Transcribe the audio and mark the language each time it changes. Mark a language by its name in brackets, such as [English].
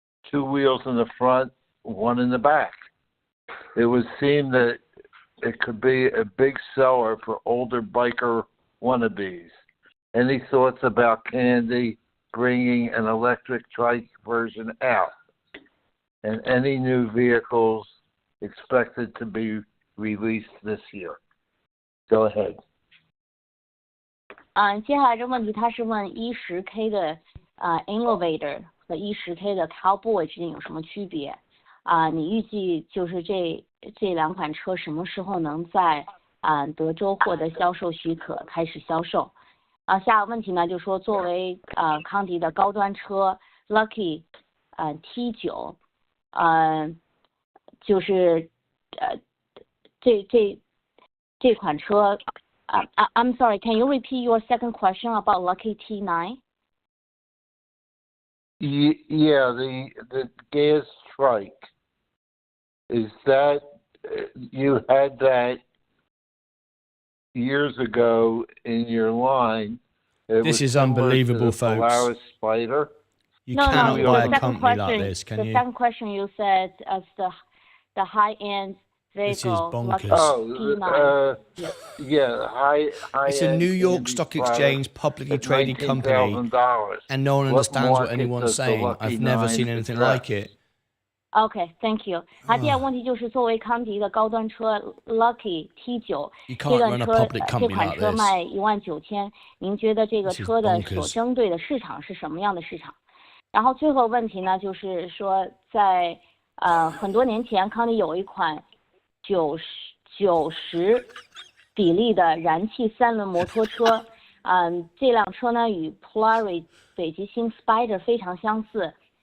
[English] 2 wheels in the front, 1 in the back. It would seem that it could be a big seller for older biker wannabes. Any thoughts about Kandi bringing an electric trike version out? And any new vehicles expected to be released this year? Go ahead. [Chinese] 接下来这问题他是问10K 的Innovator 和10K 的 Cowboy 之间有什么区别？你预计就是这2款车什么时候能在德州获得销售许可开始销售？下个问题呢，就说作为康迪的高端车 Lucky T9，就是这款车 [English] I'm sorry, can you repeat your second question about Lucky T9? Yeah, the gas trike. Is that you had that years ago in your line? This is unbelievable, folks. Polaris Spider. You cannot buy a company like this, can you? The second question you said as the high-end vehicle. This is bonkers. Oh, yeah, high. It's a New York Stock Exchange publicly traded company, and no one understands what anyone's saying. I've never seen anything like it. Okay, thank you. [Chinese] 第二个问题就是作为康迪的高端车 Lucky T9， 这款车卖19000，您觉得这个车的所针对的市场是什么样的市场？然后最后问题呢，就是说在很多年前，康迪有一款90比例的燃气3轮摩托车，这辆车呢与 Polaris 北极星 Spider 非常相似。